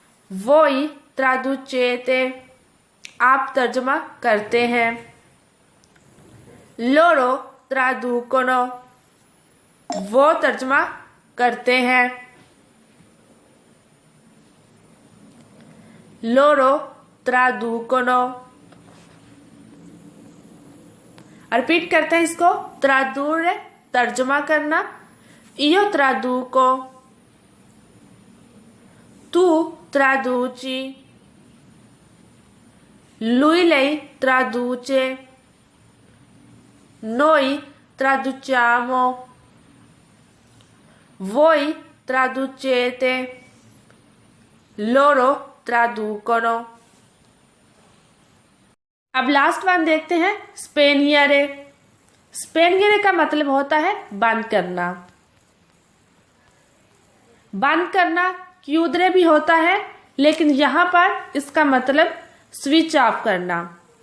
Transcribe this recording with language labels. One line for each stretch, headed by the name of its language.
Italian: voi traducete
Hindi: आप तर्जुमा करते हैं,
Italian: loro traducono
Hindi: वो तर्जुमा करते हैं, loro traducono। रिपीट करते हैं इसको।
Italian: tradurre
Hindi: तर्जुमा करना,
Italian: io traduco, tu traduci, lui lei traduce, noi traduciamo, voi traducete, loro traducono।
Hindi: अब लास्ट वन देखते हैं spegnere। spegnere का मतलब होता है बंद करना। बंद करना chiudere भी होता है, लेकिन यहां पर इसका मतलब स्विच ऑफ करना।